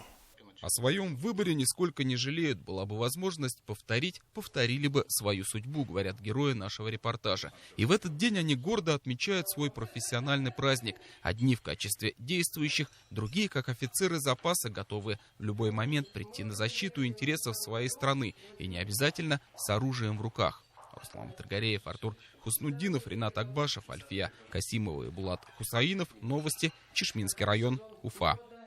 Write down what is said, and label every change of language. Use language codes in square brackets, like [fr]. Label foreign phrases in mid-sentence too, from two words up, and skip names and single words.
[ru] О своем выборе нисколько не жалеют. Была бы возможность повторить, повторили бы свою судьбу, говорят герои нашего репортажа. И в этот день они гордо отмечают свой профессиональный праздник. Одни в качестве действующих, другие, как офицеры запаса, готовы в любой момент прийти на защиту интересов своей страны. И не обязательно с оружием в руках. Руслан Батыргареев, Артур Хуснуддинов, Ринат Акбашев, Альфия Касимова и Булат Хусаинов. Новости. Чешминский район, Уфа.